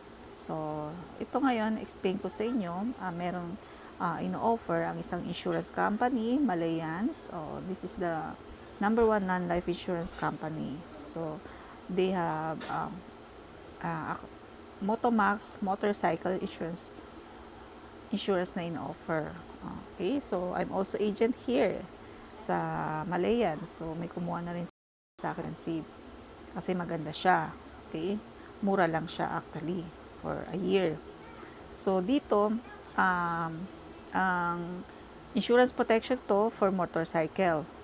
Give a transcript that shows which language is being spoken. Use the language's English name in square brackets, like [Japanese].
[Filipino] So, ito ngayon, explain ko sa inyo, merong ino-offer ang isang insurance company, Malayans. [English] This is the number one non-life insurance company. So, they have Motomax motorcycle insurance [Filipino] na ino-offer. [English] Okay, so I'm also agent here sa Malayan. [Filipino] So, may kumuha na rin sa akin ng SID kasi maganda siya. [English] Okay, [Filipino] mura lang siya [English] actually for a year. So, [Filipino] dito, ang [English] insurance protection to for motorcycle.